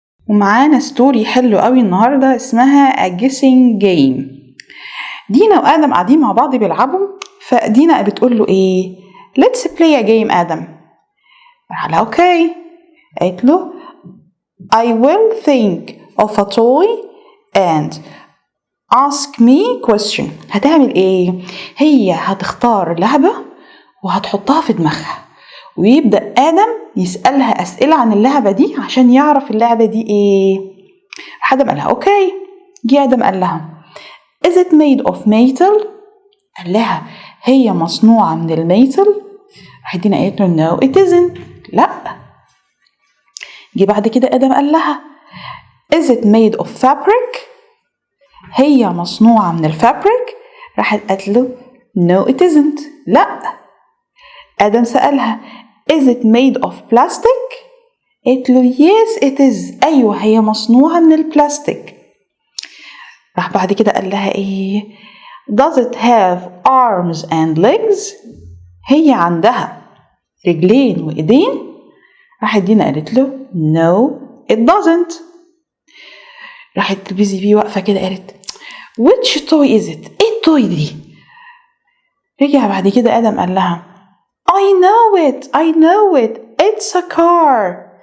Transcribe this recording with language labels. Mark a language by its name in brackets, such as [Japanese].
[Arabic] ومعانا ستوري حلو قوي النهاردة اسمها A Guessing Game. دينا وآدم قاعدين مع بعض بيلعبوا، فدينا بتقول له ايه؟ [English] Let's play a game [Arabic] آدم. قال لها اوكي. قالت له [English] I will think of a toy and ask me question. [Arabic] هتعمل ايه؟ هي هتختار لعبة وهتحطها في دماغها، ويبدأ آدم يسألها أسئلة عن اللعبة دي عشان يعرف اللعبة دي ايه. آدم قال لها اوكي. جه آدم قال لها [English] Is it made of metal؟ [Arabic] قال لها هي مصنوعة من الميتل. دينا قالت له [English] no it isn't. [Arabic] لا. جه بعد كده آدم قال لها [English] Is it made of fabric؟ [Arabic] هي مصنوعة من الفابريك. راحت قالت له [English] no it isn't. [Arabic] لا. آدم سألها [English] Is it made of plastic؟ [Arabic] قالت له [English] yes it is. [Arabic] أيوة هي مصنوعة من البلاستيك. راح بعد كده قال لها ايه؟ [English] Does it have arms and legs؟ [Arabic] هي عندها رجلين وإيدين. راحت دينا قالت له [English] no it doesn't. [Arabic] راحت البيزي بي واقفة كده قالت [English] which toy is it؟ [Arabic] ايه التوي دي؟ رجع بعد كده آدم قال لها [English] I know it it's a car.